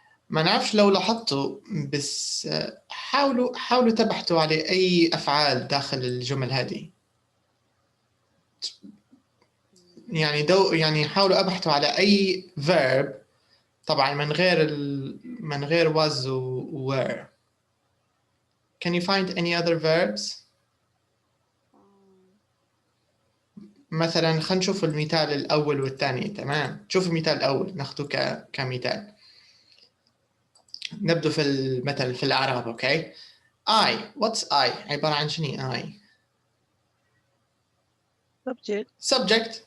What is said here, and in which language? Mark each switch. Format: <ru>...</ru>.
<ar>ما نعرفش لو لاحظتوا بس حاولوا تبحثوا على أي أفعال داخل الجمل هذه. يعني حاولوا أبحثوا على أي verb طبعا من غير was و were.</ar> <en>Can you find any other verbs?</en> <ar>مثلا خلينا نشوف المثال الأول والثاني. تمام، شوف المثال الأول ناخده كمثال. نبدأ مثلا في الأعراب. أوكي. I.</ar> <en>What's I؟</en> <ar>عبارة عن شنو</ar> <en>I؟ Subject.</en>